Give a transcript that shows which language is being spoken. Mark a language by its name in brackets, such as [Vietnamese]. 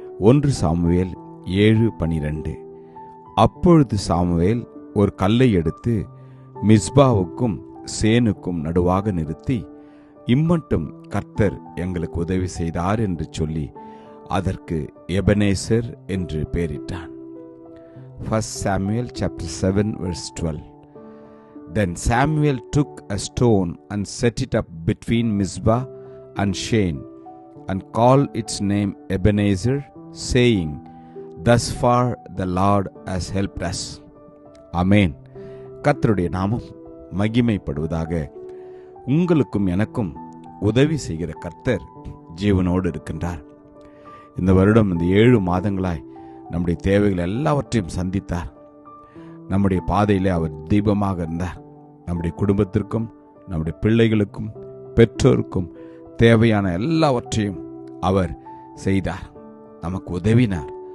[Tamil] 1 Samuel 7:12. அப்பொழுது Samuel ஒரு கல்லை எடுத்து மிஸ்பாவுக்கும் சேனுக்கும் நடுவாக நிறுத்தி, இம்மட்டும் கர்த்தர் எங்களுக்கு உதவி செய்தார் என்று சொல்லி அதற்கு எபனேசர் என்று பெயரிட்டான். [English] 1 Samuel chapter 7 verse 12. Then Samuel took a stone and set it up between Mizpah and Shen, and called its name Ebenezer, saying, Thus far the Lord has helped us. [Tamil] Amen. கர்த்தருடைய நாமம் மகிமைப்படுவதாக. உங்களுக்கும் எனக்கும் உதவி செய்கிற கர்த்தர் ஜீவனோடு இருக்கின்றார். இந்த வருடம் இந்த 7 மாதங்களாய் நம்முடைய தேவைகள் எல்லாவற்றையும் சந்தித்தார். நம்முடைய பாதையிலே அவர் தீபமாக இருந்தார். நம்முடைய குடும்பத்திற்கும் நம்முடைய பிள்ளைகளுக்கும் பெற்றோருக்கும் தேவையான எல்லாவற்றையும் அவர் செய்தார். நமக்கு உதவினார்.